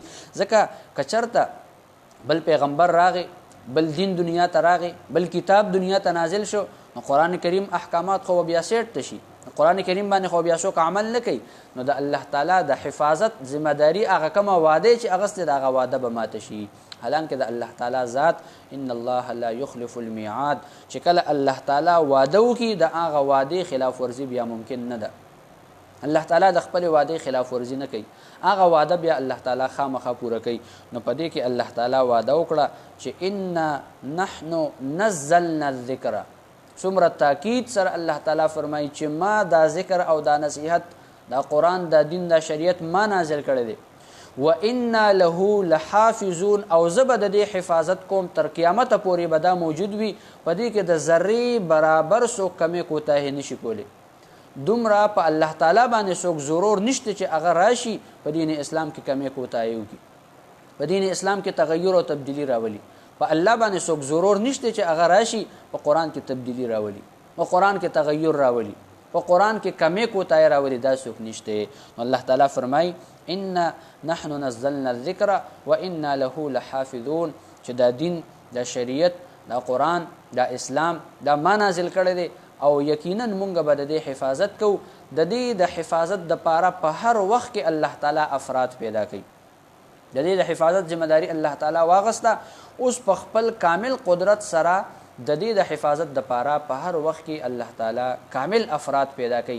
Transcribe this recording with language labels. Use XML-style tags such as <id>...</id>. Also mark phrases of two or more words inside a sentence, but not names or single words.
<ps>ځکه که چېرته بل پیغمبر راغی، بل دین دنیا ته راغی، بل کتاب دنیا ته نازل شو، نو قرآن کریم احکامات خو بیا سیټ تشي. قرآن کریم باندې خو بیا څوک عمل نه کوي. نو د الله تعالی د حفاظت ذمہ داری هغه کومه وعده چې اغستې د هغه وعده به ماته شي. حالانکه د الله تعالی ذات</ps> <ar>ان الله لا يخلف الميعاد،</ar> <ps>چې کله الله تعالی وعده وکړي د هغه وعدې خلاف ورزي بیا ممکن نه ده. الله تعالی د خپل وعدې خلاف ورزي نه کوي، هغه وعده بیا الله تعالی خامخا پوره کوي. نو په دې کې الله تعالی وعده وکړه چې</ps> <ar>انا نحن نزلنا الذکر.</ar> <ps>څومره تاکید سره الله تعالی فرمایي چې ما دا ذکر او دا نصیحت، دا قرآن، دا دین، دا شریعت ما نازل کړی دی.</ps> <ar>وَإِنَّا لَهُ لَحَافِظُونَ،</ar> <ps>او زه به د دې حفاظت کوم تر قیامته پورې به دا موجود وي. په دې کې د ذرې برابر څوک کمې کوتاهي نشي کولی. دومره په الله تعالی باندې څوک ضرور نشته چې هغه راشي په دین اسلام کې کمې کوتاهي وکړي، په دین اسلام کې تغیر او تبدیلی راولي. په الله باندې څوک ضرور نشته چې هغه راشي په قرآن کې تبدیلی راولي، په قرآن کې تغیر راولي، په قرآن کې کمې کوتاهي راولي. دا څوک نشته. نو الله تعالی فرمایي</ps> <ar>انا نحن نزلنا الذکر وانا له لحافظون،</ar> <ps>چې دا دین، دا شریعت، دا قرآن، دا اسلام دا ما نازل کړی دی، او یقینا مونږ به د دې حفاظت کوو. د دې د حفاظت دپاره په هر وخت کې الله تعالی افراد پیدا کوي. د دې د حفاظت ذمہ داری الله تعالی واغسته. اوس په خپل کامل قدرت سره د دې د حفاظت دپاره په هر وخت کې الله تعالی کامل افراد پیدا کوي.</ps>